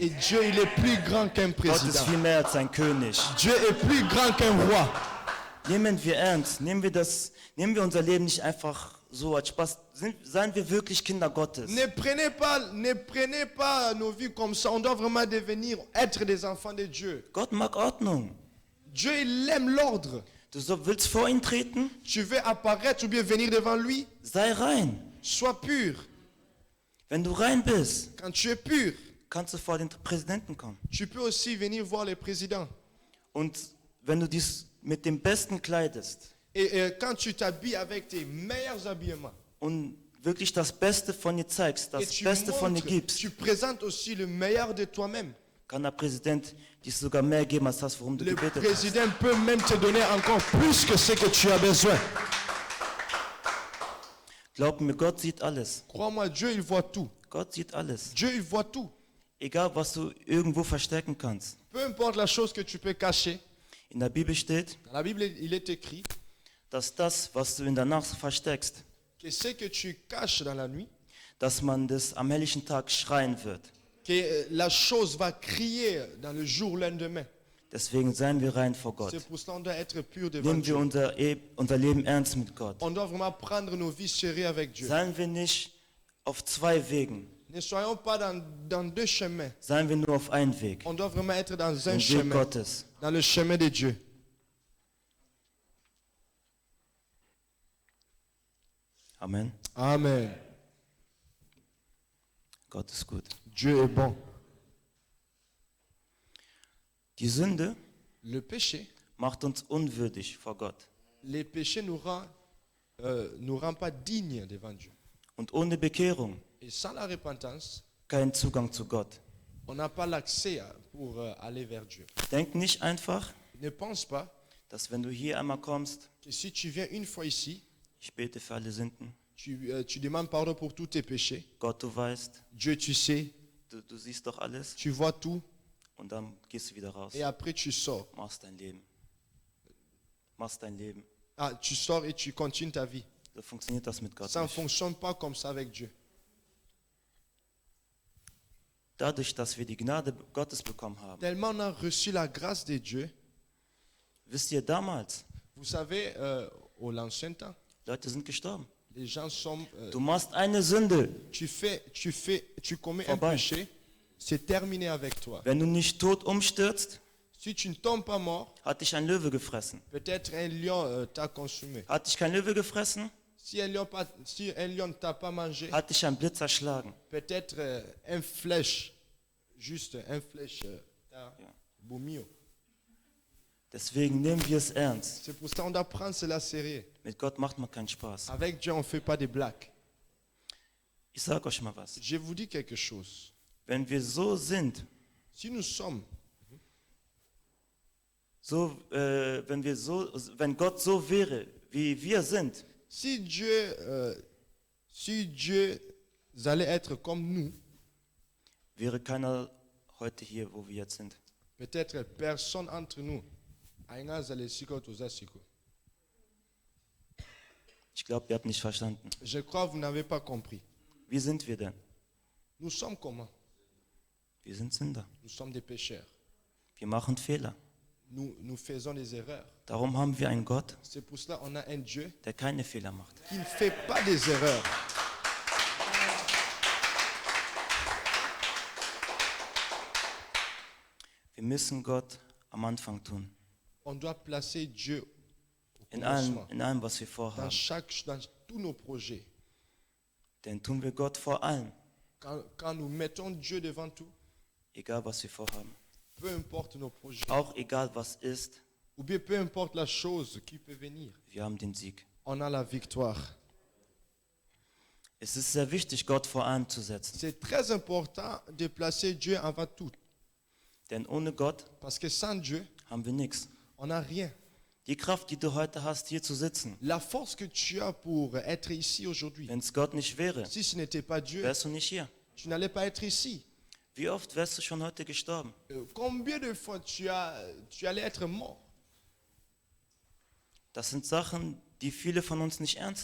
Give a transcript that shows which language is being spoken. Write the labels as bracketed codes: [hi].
[fr] Et Dieu, il est plus grand qu'un [de] Gott ist [fr] président. [de] viel mehr als ein König. [fr] Dieu est plus grand qu'un roi. [de] Nehmen wir ernst, nehmen wir unser Leben nicht einfach so als Spaß. Seien wir wirklich Kinder Gottes. [fr] Ne prenez pas nos vies comme ça. On doit vraiment être des enfants de Dieu. [de] Gott mag Ordnung. [fr] Dieu, il aime l'ordre. [de] Du willst vor ihn treten? [fr] Tu veux apparaître ou bien venir devant lui? [de] Sei rein. [fr] Sois pur. [de] Wenn du rein bist, [fr] Quand tu es pur, [de] kannst du vor den Präsidenten kommen. [fr] tu peux aussi venir voir le président. [de] Und wenn du dies mit dem Besten kleidest [fr] Et quand tu t'habilles avec tes meilleurs habillements, [de] und wirklich das Beste von dir zeigst, das [fr] tu [de] Beste von dir [fr] montres, [de] gibst, [fr] tu présentes aussi le meilleur de toi-même. [de] kann der Präsident dir sogar mehr geben als das, worum du [fr] Le [de] gebetet hast. [fr] président peut même te donner encore plus que ce que tu as besoin. [de] Glaub mir, Gott sieht alles. [fr] Crois-moi, Dieu, il voit tout. [de] Gott sieht alles. [fr] Dieu, il voit tout. [de] Egal, was du irgendwo verstecken kannst. [fr] Peu importe la chose que tu peux cacher. [de] In der Bibel steht, [fr] Dans la Bible, il est écrit [de] dass das, was du in der Nacht versteckst, [fr] que ce que tu caches dans la nuit, [de] dass man das am helllichen Tag schreien wird. [fr] que la chose va crier dans le jour lendemain. [de] Deswegen seien wir rein vor Gott. [fr] C'est pour cela qu'on doit être pur devant [de] Nehmen wir [fr] Dieu. [de] unser Leben ernst mit Gott. [fr] On doit vraiment prendre nos vies sérieuses avec Dieu. [de] Seien wir nicht auf zwei Wegen. [fr] Ne soyons pas dans deux chemins. [de] Seien wir nur auf einen Weg. [fr] On doit vraiment être dans un [de] Den Weg [fr] chemin, [de] Gottes. [fr] dans le chemin de Dieu. [de] Amen. [fr] Amen. [de] Gott ist gut. [fr] Dieu est bon. [de] Die Sünde [fr] Le péché, [de] macht uns unwürdig vor Gott. [fr] les péchés nous rend pas dignes devant Dieu. [de] Und ohne Bekehrung [fr] Et sans la repentance, [de] kein Zugang zu Gott. [fr] on n'a pas l'accès pour aller vers Dieu. [de] Denk nicht einfach, [fr] Ne pense pas [de] dass wenn du hier einmal kommst, [fr] que si tu viens une fois ici, [de] ich bete für alle Sünden. [fr] tu demandes pardon pour tous tes péchés. [de] Gott, du weißt, [fr] Dieu, tu sais, [de] du siehst doch alles. [fr] tu vois tout. [de] Und dann gehst du wieder raus. [fr] Et après, tu sors. [de] Machst dein Leben. Machst dein Leben. [fr] Ah, tu sors et tu continues ta vie. [de] So funktioniert das mit Gott [fr] Ça ne [de] nicht. [fr] fonctionne pas comme ça avec Dieu. [de] Dadurch, dass wir die Gnade Gottes bekommen haben. [fr] Tellement on a reçu la grâce de Dieu. [de] Wisst ihr, damals, [fr] Vous savez, au l'ancien temps, [de] Leute sind gestorben. [fr] les gens sont... [de] Du machst eine Sünde. [fr] tu commets un [de] Vorbei. [fr] péché, c'est terminé avec toi. [de] Wenn du nicht tot umstürzt, [fr] Si tu ne tombes pas mort, [de] hat dich ein Löwe gefressen. [fr] peut-être un lion t'a consumé. [de] Hat dich kein Löwe gefressen, [fr] Si un lion ne t'a pas mangé, [de] hat dich ein Blitz erschlagen. [fr] peut-être un flèche, juste un flèche t'a [de] Ja. boumio. Deswegen nehmen wir es ernst. [fr] C'est pour ça qu'on doit prendre cela sérieux. [de] Mit Gott macht man keinen Spaß. [fr] Avec Dieu, on ne fait pas des blagues. [de] Ich sage euch mal was. [fr] Je vous dis quelque chose. [de] Wenn wir so sind, [fr] Si nous sommes, [de] wenn Gott so wäre, wie wir sind, [fr] si Dieu allait être comme nous, [de] wäre keiner heute hier, wo wir jetzt sind. [fr] peut-être personne entre nous. [ln] Ainga zale siko toza siko. [de] Ich glaube, ihr habt nicht verstanden. [fr] Je crois que vous n'avez pas compris. [de] Wie sind wir denn? [fr] Nous sommes comment? [de] Wir sind Sünder. [fr] Nous sommes des pécheurs. [de] Wir machen Fehler. [fr] Nous faisons des erreurs. [de] Darum haben wir einen Gott, [fr] C'est pour cela qu'on a un Dieu [de] der keine Fehler macht. [fr] qui ne fait pas des erreurs. [de] Wir müssen Gott am Anfang tun. [fr] On doit placer Dieu au [de] In allem, [fr] commencement, [de] was wir vorhaben. [fr] dans tous nos projets. [de] Denn tun wir Gott vor allem, [fr] Quand nous mettons Dieu devant tout, [de] egal was wir vorhaben. [fr] peu importe nos projets, [de] Auch egal was ist, [fr] ou bien peu importe la chose qui peut venir, [de] wir haben den Sieg. [fr] on a la victoire. [de] Es ist sehr wichtig, Gott vor allem zu setzen. [fr] C'est très important de placer Dieu avant tout. [de] Denn ohne Gott [fr] Parce que sans Dieu, [de] haben wir nichts. [fr] on n'a rien. [de] Die Kraft, die du heute hast, hier zu sitzen, [fr] La force que tu as pour être ici aujourd'hui, [de] wenn es Gott nicht wäre, [fr] si ce n'était pas Dieu, [de] wärst du nicht hier. [fr] tu n'allais pas être ici. [de] Wie oft wärst du schon heute gestorben? [fr] Combien de fois tu allais être mort? [de] Das sind Sachen, die viele von uns nicht ernst